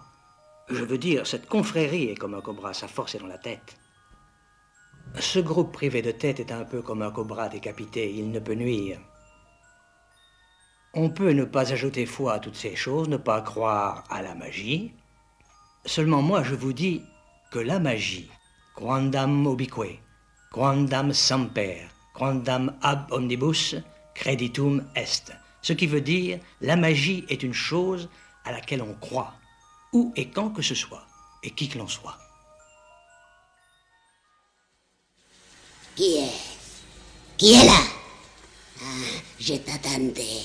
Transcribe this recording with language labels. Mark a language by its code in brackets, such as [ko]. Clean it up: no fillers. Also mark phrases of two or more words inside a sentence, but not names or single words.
[fr] Je veux dire, cette confrérie est comme un cobra, sa force est dans la tête. Ce groupe privé de tête est un peu comme un cobra décapité, il ne peut nuire. On peut ne pas ajouter foi à toutes ces choses, ne pas croire à la magie. Seulement moi, je vous dis que la magie, [la] quandam ubique, quandam semper, quandam ab omnibus, creditum est. [fr] Ce qui veut dire, la magie est une chose à laquelle on croit, où et quand que ce soit, et qui que l'on soit. Qui est? Qui est là? Ah, je t'attendais.